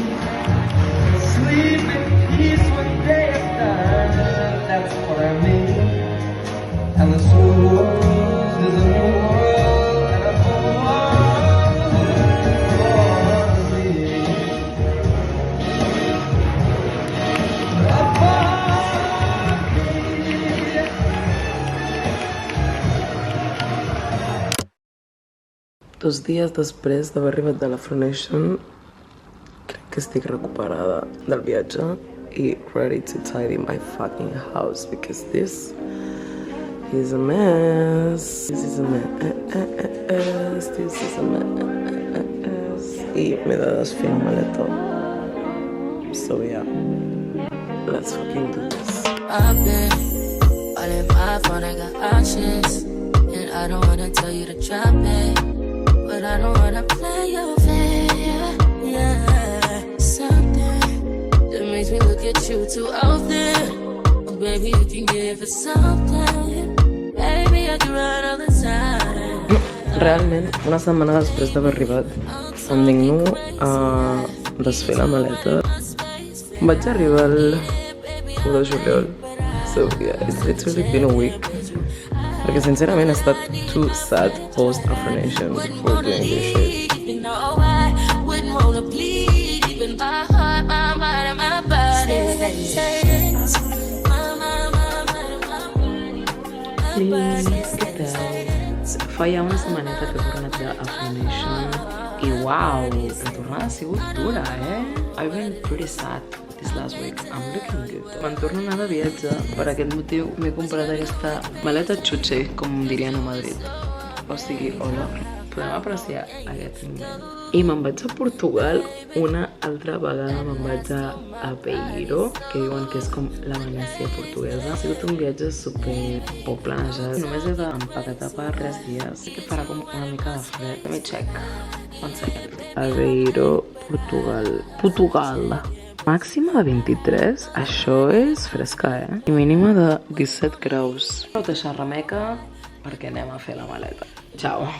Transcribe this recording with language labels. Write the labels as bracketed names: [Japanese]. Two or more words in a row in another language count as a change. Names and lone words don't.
[English] Sleep in peace when day is done, that's what I mean. And the soul is a new world and a whole world for me. [Catalan] Dos dies després d'haver arribat de l'Afronation, crec que estic recuperada del viatge i [English] ready to tidy my fucking house because this is a mess. This is a mess. This is a mess. [Catalan] I m'he de desfer la maleta. [English] So yeah, let's fucking do this. I've been all in my phone, I got options, and I don't wanna tell you to drop it. But I don't wanna play your fair, yeah. Something that makes me look at you too often. Oh, baby, you can give it something. Baby, I can run all the time. [Catalan] Realment, una setmana després d'haver arribat, em digno a desfer la maleta. Vaig arribar el 1 de juliol. [English] So yeah, it's really been a week. [Catalan] Perquè sincerament he estat [English] too sad post-Afronation for doing this shit. You know I wouldn't wanna bleed, even my heart, my mind, and my body. [Catalan] Què tal? Fa ja una setmaneta que he tornat d'Afronation i uau, la tornada ha sigut dura, [English] I've been pretty sad this last week. I'm looking good. [Catalan] Me'n torno a anar de viatge. Per aquest motiu m'he comprat aquesta maleta xutxe, com dirien a Madrid. O sigui, hola. Podem apreciar aquest invent. I me'n vaig a Portugal una altra vegada. Me'n vaig a Veure, que diuen que és com la Venècia portuguesa. Ha sigut un viatge super poc planejat. Només he d'empaquetar per 3 dies. Sí que farà com una mica de fred. [English] Let me check. One second. [Catalan] A Veure, Portugal. Màxima de 23, això és fresca, I mínima de 17 graus. Heu deixat remeca perquè anem a fer la maleta. Ciao.